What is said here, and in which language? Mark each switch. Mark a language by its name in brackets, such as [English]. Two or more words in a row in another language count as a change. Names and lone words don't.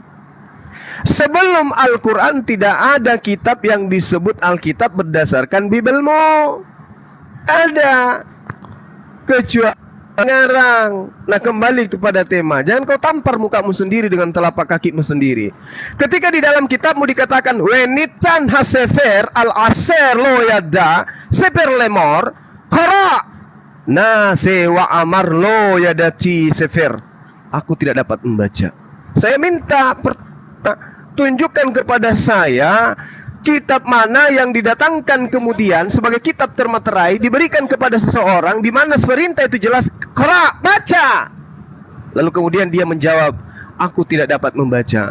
[Indonesian] Sebelum Al-Quran tidak ada kitab yang disebut Alkitab berdasarkan Bibelmu. Ada kecuali ngarang. Nah, kembali kepada tema. Jangan kau tampar mukamu sendiri dengan telapak kakimu sendiri. Ketika di dalam kitabmu dikatakan [Hebrew] ונתן הספר על אשר לא ידע ספר לאמר קרא נא זה ואמר לא ידעתי ספר. [Indonesian] Aku tidak dapat membaca. Saya minta tunjukkan kepada saya kitab mana yang didatangkan kemudian sebagai kitab termaterai diberikan kepada seseorang di mana perintah itu jelas qra, baca. Lalu kemudian dia menjawab, aku tidak dapat membaca.